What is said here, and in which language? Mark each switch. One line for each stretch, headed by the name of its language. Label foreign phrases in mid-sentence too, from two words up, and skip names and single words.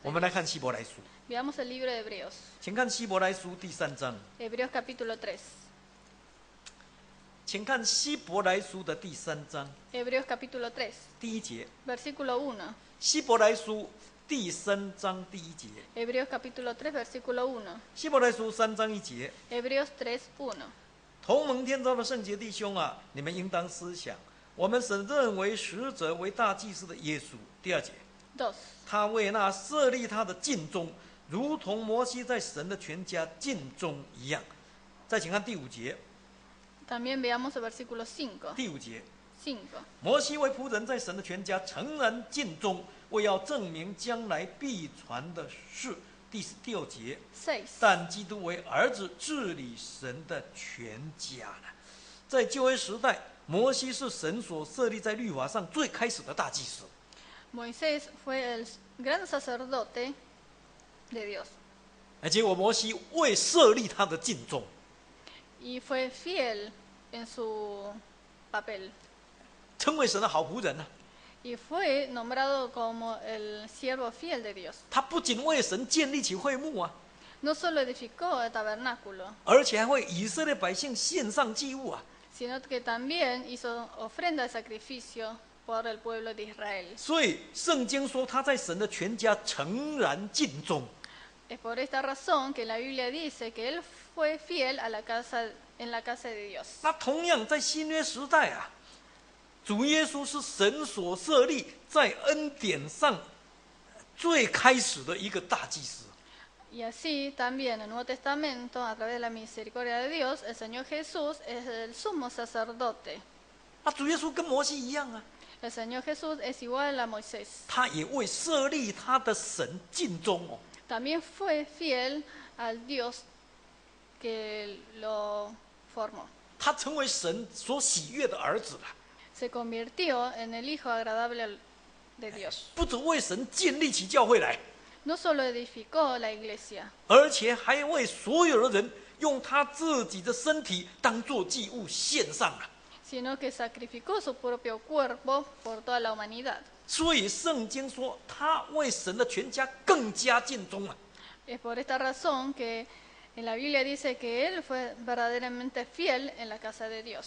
Chinese: 我们来看希伯来书，
Spanish: Veamos el libro de Hebreos.
Chinese: 请看希伯来书第3章，
Spanish: Hebreos capítulo 3.
Chinese: 请看希伯来书的第3章
Spanish: Hebreos capítulo 3,
Chinese: 第1节，
Spanish: versículo 1.
Chinese: 希伯来书第3章第1节，
Spanish: Hebreos capítulo 3, versículo 1.
Chinese: 希伯来书3章1节，
Spanish: Hebreos 3, 1.
Chinese: 同蒙天召的圣洁弟兄啊，你们应当思想，我们神认为使者为大祭司的耶稣。第2节，
Spanish: 2.
Chinese: 他为那设立他的尽忠，如同摩西在神的全家尽忠一样。再请看第5节，
Spanish: También veamos el versículo 5.
Chinese: 第5节，
Spanish: 5.
Chinese: 摩西为仆人在神的全家诚然尽忠，为要证明将来必传的事。第6节， 6. 但基督为儿子治理神的全家呢。在旧约时代，摩西是神所设立在律法上最开始的大祭司。
Spanish: Moisés fue el gran sacerdote de Dios
Chinese: 结果摩西为设立他的尽忠，
Spanish: y fue fiel en su papel
Chinese: 成为神的好仆人呢。
Spanish: y fue nombrado como el siervo fiel de Dios.
Chinese: 他不仅为神建立起会幕啊，
Spanish: No solo edificó el tabernáculo,
Chinese: 而且还为以色列百姓献上祭物啊。
Spanish: sino que también hizo ofrenda de sacrificio por el pueblo de Israel.
Chinese: 所以圣经说他在神的全家诚然尽忠。
Spanish: Es por esta razón que la Biblia dice que él fue fiel a en la casa de Dios.
Chinese: 那同样在新约时代啊，主耶稣是神所设立在恩典上最开始的一个大祭司。
Spanish: Y así también en el Nuevo Testamento, a través de la misericordia de Dios, el Señor Jesús es el sumo sacerdote.
Chinese: 那主耶稣跟摩西一样啊，
Spanish: El Señor Jesús es igual a Moisés.
Chinese: 他也为设立他的神尽忠哦。
Spanish: También fue fiel al Dios que lo formó.
Chinese: 他成为神所喜悦的儿子了，
Spanish: Se convirtió en el Hijo agradable de Dios.
Chinese: 不只为神建立起教会来，
Spanish: No solo edificó la iglesia,
Chinese: 而且还为所有的人用他自己的身体当作祭物献上了。
Spanish: sino que sacrificó su propio cuerpo por toda la humanidad.
Chinese: 所以圣经说，他为神的全家更加尽忠啊。
Spanish: Es por esta razón que en la Biblia dice que él fue verdaderamente fiel en la casa de Dios.